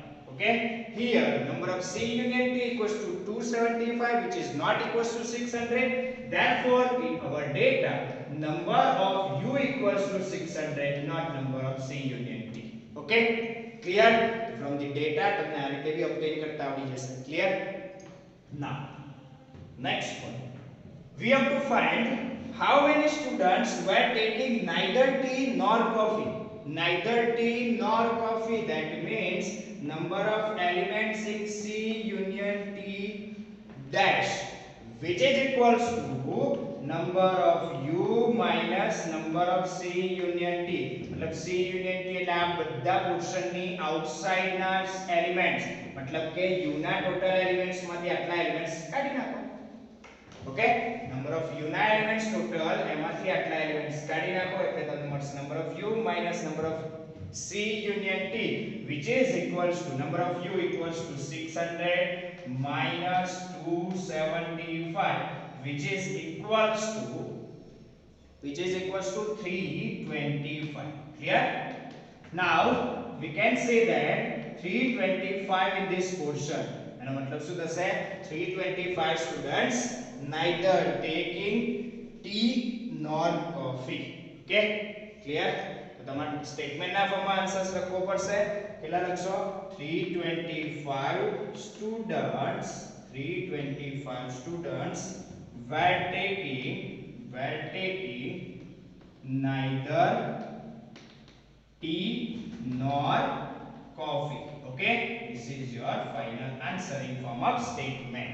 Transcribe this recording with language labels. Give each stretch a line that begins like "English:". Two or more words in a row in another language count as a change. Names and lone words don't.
English: Okay, here number of C union T equals to 275, which is not equals to 600, therefore in our data number of U equals to 600, not number of C union T. Okay, clear? From the data
Gujarati: તમને આ રીતે બી ઓબ્ટેન કરતા આવડી જશે.
English: Clear? Now next one, we have to find how many students were taking neither tea nor coffee. Neither tea nor coffee, that means number of elements in C union T dash, which is equals to number of u minus number of c union t.
Gujarati: मतलब
English: c union t
Gujarati: એટલે આ બધા પોર્શન ની આઉટસાઇડ ના એલિમેન્ટ્સ, मतलब કે u ના
English: total elements
Gujarati: માંથી આટલા એલિમેન્ટ્સ કાઢી નાખો. ઓકે, નંબર ઓફ u ના એલિમેન્ટ્સ ટોટલ એમાંથી આટલા એલિમેન્ટ્સ કાઢી નાખો એટલે તમને મળશે
English: નંબર ઓફ u minus number of c union t, which is equals to number of u equals to 600 minus 275, which is equals to 325. Clear? Now we can say that 325 in this portion,
Gujarati: એનો મતલબ શું થશે?
English: 325 students neither taking tea nor coffee. Okay, clear?
Gujarati: તો તમારે સ્ટેટમેન્ટ ના ફોર્મમાં આન્સર્સ લખવો પડશે. કેટલા લખશો?
English: 325 students were taking neither tea nor coffee. Okay, this is your final answer in form of statement.